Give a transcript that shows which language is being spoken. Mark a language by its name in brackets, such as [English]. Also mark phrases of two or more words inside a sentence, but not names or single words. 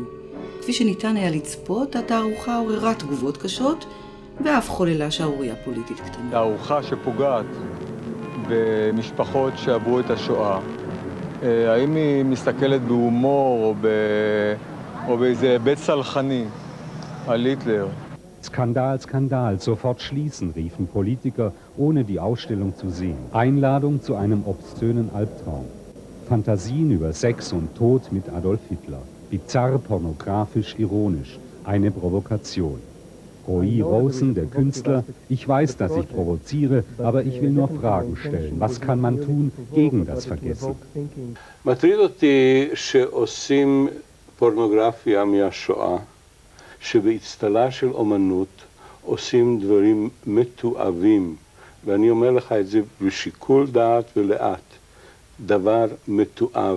[Hebrew] כפי שניתן היה לצפות, התערוכה עוררה תגובות קשות, ואף חוללה שערורייה פוליטית קטנה. תערוכה שפוגעת במשפחות שעברו את השואה, האם היא מסתכלת בהומור או באיזה היבט סלחני על היטלר? [German] Skandal, Skandal, sofort schließen, riefen Politiker, ohne die Ausstellung zu sehen. Einladung zu einem obszönen Albtraum. Fantasien über Sex und Tod mit Adolf Hitler. Bizarr, pornografisch, ironisch. Eine Provokation. Roee Rosen, der Künstler, ich weiß, dass ich provoziere, aber ich will nur Fragen stellen. Was kann man tun gegen das Vergessen? [Hebrew] מטריד אותי שעושים פורנוגרפיה מהשואה, שבאצטלה של אומנות עושים דברים מתועבים, ואני אומר לך את זה בשיקול דעת ולאט, דבר מתועב.